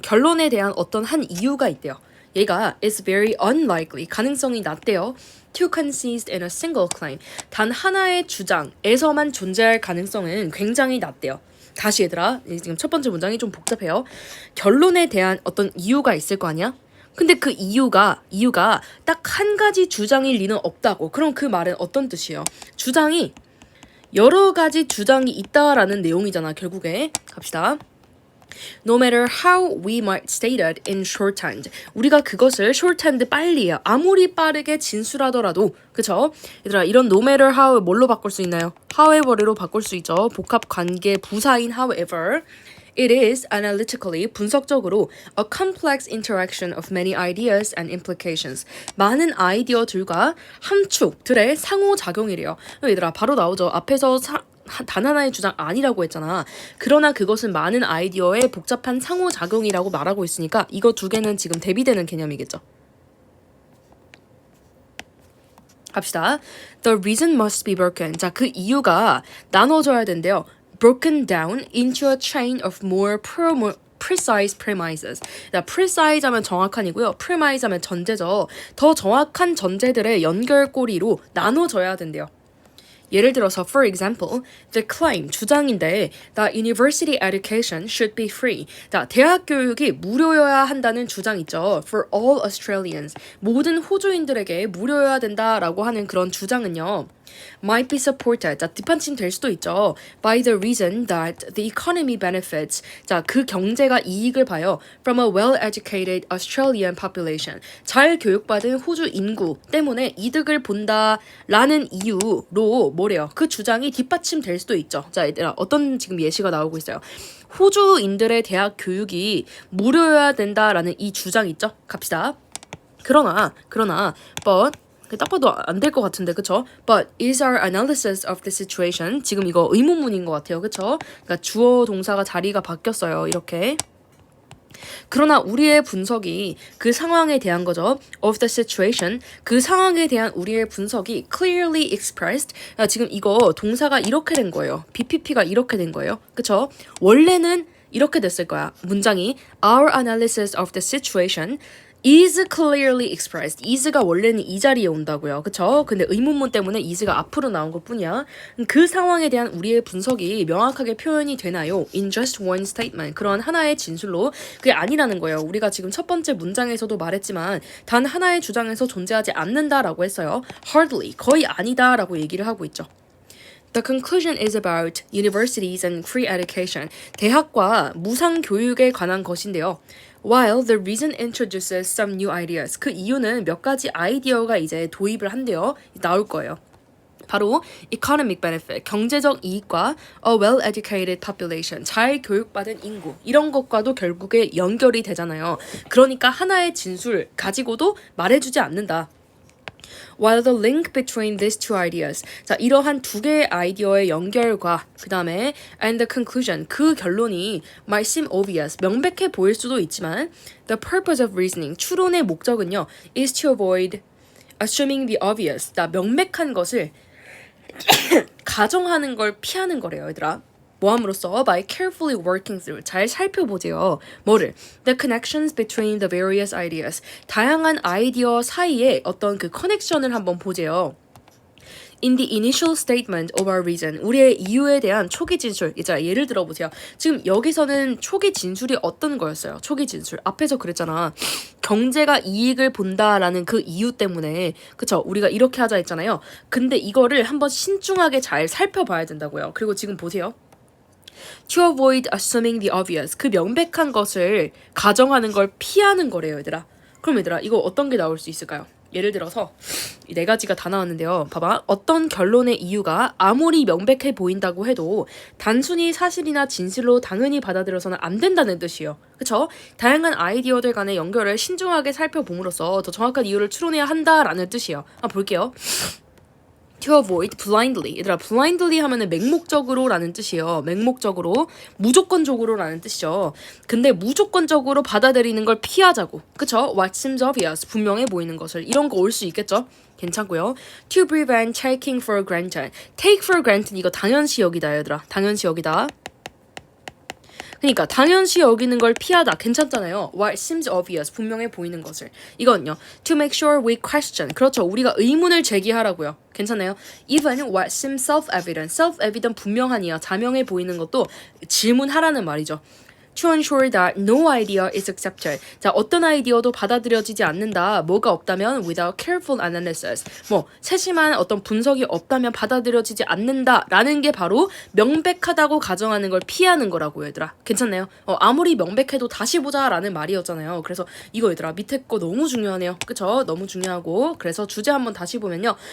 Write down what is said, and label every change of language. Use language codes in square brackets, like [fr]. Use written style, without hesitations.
[ko] 결론에 대한 어떤 한 이유가 있대요. 얘가 [en] is very unlikely. [ko] 가능성이 낮대요. [en] To consist in a single claim. [ko] 단 하나의 주장에서만 존재할 가능성은 굉장히 낮대요. 다시 얘들아, 지금 첫 번째 문장이 좀 복잡해요. 결론에 대한 어떤 이유가 있을 거 아니야? 근데 그 이유가 딱 한 가지 주장일 리는 없다고. 그럼 그 말은 어떤 뜻이에요? 주장이 여러 가지 주장이 있다라는 내용이잖아, 결국에. 갑시다. [en] No matter how we might state it in shorthand. [ko] 우리가 그것을 shorthand 빨리야. 아무리 빠르게 진술하더라도. 그쵸? 얘들아, 이런 [en] no matter how [ko] 뭘로 바꿀 수 있나요? however로 바꿀 수 있죠. 복합 관계 부사인 however. [en] It is analytically, [ko] 분석적으로 [en] a complex interaction of many ideas and implications. [ko] 많은 아이디어들과 함축들의 상호작용이래요. 얘들아, 바로 나오죠. 앞에서 단 하나의 주장 아니라고 했잖아. 그러나 그것은 많은 아이디어의 복잡한 상호작용이라고 말하고 있으니까 이거 두 개는 지금 대비되는 개념이겠죠. 갑시다. [en] The reason must be broken. [ko] 자, 그 이유가 나눠져야 된대요. [en] Broken down into a chain of more precise premises. [ko] precise 하면 정확한이고요. premise 하면 전제죠. 더 정확한 전제들의 연결고리로 나눠져야 된대요. 예를 들어서, [en] for example, the claim, [ko] 주장인데, [en] that university education should be free. [ko] 대학 교육이 무료여야 한다는 주장 있죠. [en] For all Australians. [ko] 모든 호주인들에게 무료여야 된다라고 하는 그런 주장은요. [en] might be supported. [ko] 뒷받침 될 수도 있죠. [en] by the reason that the economy benefits. [ko] 그 경제가 이익을 봐요. [en] from a well-educated Australian population. [ko] 잘 교육받은 호주 인구 때문에 이득을 본다라는 이유로 뭐래요? 그 주장이 뒷받침될 수도 있죠. 자, 얘들아, 어떤 지금 예시가 나오고 있어요. 호주인들의 대학 교육이 무료여야 된다라는 이 주장 있죠? 갑시다. 그러나 but 딱 봐도 안 될 것 같은데, 그쵸? [en] But is our analysis of the situation, [ko] 지금 이거 의문문인 것 같아요, 그쵸? 그러니까 주어 동사가 자리가 바뀌었어요, 이렇게. 그러나 우리의 분석이 그 상황에 대한 거죠. [en] of the situation, [ko] 그 상황에 대한 우리의 분석이 [en] clearly expressed. [ko] 지금 이거 동사가 이렇게 된 거예요. BPP가 이렇게 된 거예요, 그쵸? 원래는 이렇게 됐을 거야, 문장이. [en] Our analysis of the situation is clearly expressed. [ko] is가 원래는 이 자리에 온다고요. 그쵸? 근데 의문문 때문에 is가 앞으로 나온 것 뿐이야. 그 상황에 대한 우리의 분석이 명확하게 표현이 되나요? [en] In just one statement. [ko] 그런 하나의 진술로. 그게 아니라는 거예요. 우리가 지금 첫 번째 문장에서도 말했지만 단 하나의 주장에서 존재하지 않는다라고 했어요. [en] Hardly. [ko] 거의 아니다라고 얘기를 하고 있죠. [en] The conclusion is about universities and free education. [ko] 대학과 무상 교육에 관한 것인데요. [en] While the reason introduces some new ideas. [ko] 그 이유는 몇 가지 아이디어가 이제 도입을 한대요. 나올 거예요. 바로 [en] economic benefit, [ko] 경제적 이익과 [en] a well-educated population, [ko] 잘 교육받은 인구, 이런 것과도 결국에 연결이 되잖아요. 그러니까 하나의 진술 가지고도 말해주지 않는다. [en] While the link between these two ideas. [ko] 자, 이러한 두 개의 아이디어의 연결과 그 다음에 [en] and the conclusion. [ko] 그 결론이 [en] might seem obvious. [ko] 명백해 보일 수도 있지만 [en] the purpose of reasoning. [ko] 추론의 목적은요. [en] is to avoid assuming the obvious. [ko] 명백한 것을 가정하는 걸 피하는 거래요, 얘들아. 모함으로써 [en] by carefully working through, [ko] 잘 살펴보세요. 뭐를? [en] The connections between the various ideas. [ko] 다양한 아이디어 사이에 어떤 그 커넥션을 한번 보세요. [en] In the initial statement of our reason, [ko] 우리의 이유에 대한 초기 진술. 자, 예를 들어보세요. 지금 여기서는 초기 진술이 어떤 거였어요? 초기 진술. 앞에서 그랬잖아. 경제가 이익을 본다라는 그 이유 때문에, 그쵸? 우리가 이렇게 하자 했잖아요. 근데 이거를 한번 신중하게 잘 살펴봐야 된다고요. 그리고 지금 보세요. [en] To avoid assuming the obvious. [ko] 그 명백한 것을 가정하는 걸 피하는 거래요, 얘들아. 그럼 얘들아, 이거 어떤 게 나올 수 있을까요? 예를 들어서 이 네 가지가 다 나왔는데요. 봐봐. 어떤 결론의 이유가 아무리 명백해 보인다고 해도 단순히 사실이나 진실로 당연히 받아들여서는 안 된다는 뜻이에요. 그쵸? 다양한 아이디어들 간의 연결을 신중하게 살펴봄으로써 더 정확한 이유를 추론해야 한다라는 뜻이에요. 볼게요. [en] To avoid blindly. [ko] 얘들아, blindly 하면은 맹목적으로라는 뜻이에요. 맹목적으로, 무조건적으로라는 뜻이죠. 근데 무조건적으로 받아들이는 걸 피하자고. 그쵸? [en] What seems obvious. [ko] 분명해 보이는 것을. 이런 거 올 수 있겠죠? 괜찮고요. [en] To prevent taking for granted. Take for granted [ko] 이거 당연시 여기다 얘들아. 당연시 여기다. 그러니까 당연시 여기는 걸 피하다 괜찮잖아요. [en] What seems obvious [ko] 분명해 보이는 것을. 이건요. [en] To make sure we question. [ko] 그렇죠. 우리가 의문을 제기하라고요. 괜찮아요. [en] Even what seems self-evident. [ko] self-evident 분명하니요. 자명해 보이는 것도 질문하라는 말이죠. [en] To ensure that no idea is accepted. [ko] 자, 어떤 아이디어도 받아들여지지 않는다. 뭐가 없다면 [en] without careful analysis. [ko] 세심한 어떤 분석이 없다면 받아들여지지 않는다라는 게 바로 명백하다고 가정하는 걸 피하는 거라고 얘들아. 괜찮나요? 아무리 명백해도 다시 보자라는 말이었잖아요. 그래서 이거 얘들아 밑에 거 너무 중요하네요. 그쵸? 너무 중요하고 그래서 주제 한번 다시 보면요.